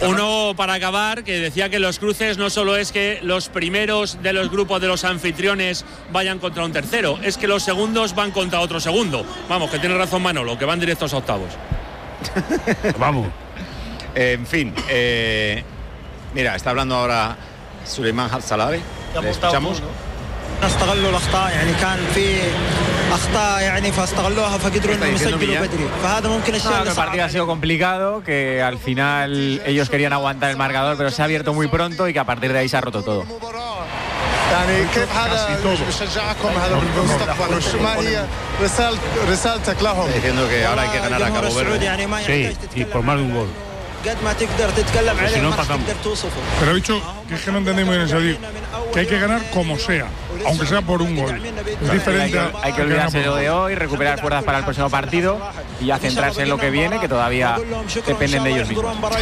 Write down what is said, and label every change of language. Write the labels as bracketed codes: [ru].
[es] uno para acabar, que decía que los cruces no solo es que los primeros de los grupos de los anfitriones vayan contra un tercero, es que los segundos van contra otro segundo. Vamos, que tiene razón Manolo, que van directos a octavos. Vamos. En fin, mira, está hablando ahora Suleiman Hatzalabi. ¿Le escuchamos? [ar] نستغلوا الأخطاء يعني كان في أخطاء يعني فاستغلوها فقدروا أن يسجلوا بدري فهذا ممكن الشيء اللي صعب. [es] El partido ha sido complicado, que al final ellos querían aguantar el marcador pero se ha abierto muy pronto y que a partir de ahí se ha roto todo. [ar] يعني كيف هذا شجعكم هذا بالمستقبل وشو ما هي رسالتك لهم؟ [es] Diciendo que ahora hay que ganar a Cabo Verde. Sí, y por más de un gol. Si no, pero he dicho que es que no entendéis muy bien eso, digo, que hay que ganar como sea, aunque sea por un gol. Es diferente. Hay que olvidarse de hoy, recuperar fuerzas para el próximo partido y ya centrarse en lo que viene, que todavía dependen de ellos mismos.